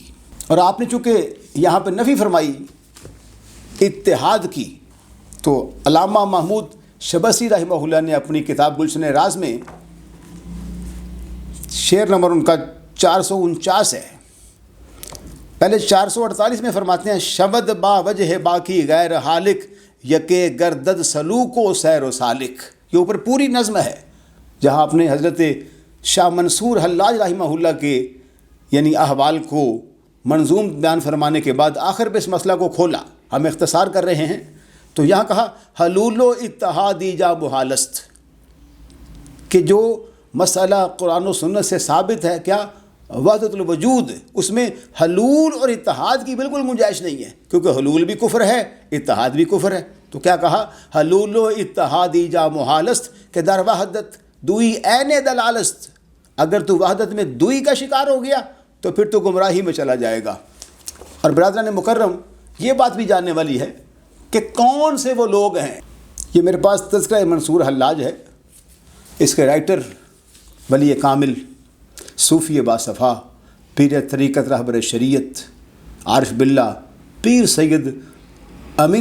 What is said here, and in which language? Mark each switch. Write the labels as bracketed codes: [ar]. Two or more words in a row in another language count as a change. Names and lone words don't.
[ur] اور آپ نے چونکہ یہاں پہ نفی فرمائی اتحاد کی، تو علامہ محمود شبسی رحمہ اللہ نے اپنی کتاب گلشن راز میں شعر نمبر ان کا 449 ہے، پہلے 448 میں فرماتے ہیں، [fa] شبد با وجہ باقی غیر حالک، یکے گردد سلوک و سیر و سالک۔ [ur] یہ اوپر پوری نظم ہے جہاں آپ نے حضرت شاہ منصور حلاج رحمہ اللہ کے یعنی احوال کو منظوم بیان فرمانے کے بعد آخر پہ اس مسئلہ کو کھولا۔ ہم اختصار کر رہے ہیں تو یہاں کہا [fa] حلول و اتحادی جا محالست، [ur] کہ جو مسئلہ قرآن و سنت سے ثابت ہے کیا وحدت الوجود، اس میں حلول اور اتحاد کی بالکل گنجائش نہیں ہے، کیونکہ حلول بھی کفر ہے، اتحاد بھی کفر ہے۔ تو کیا کہا؟ [fa] حلول و اتحادی جا محالست کہ در وحدت دوئی عین دلالست، [ur] اگر تو وحدت میں دوئی کا شکار ہو گیا تو پھر تو گمراہی میں چلا جائے گا۔ اور برادران مکرم، یہ بات بھی جاننے والی ہے کہ کون سے وہ لوگ ہیں۔ یہ میرے پاس تذکرہ منصور حلاج ہے، اس کے رائٹر ولی کامل، صوفی باصفا، پیر طریقت رہبر شریعت عارف باللہ پیر سید امین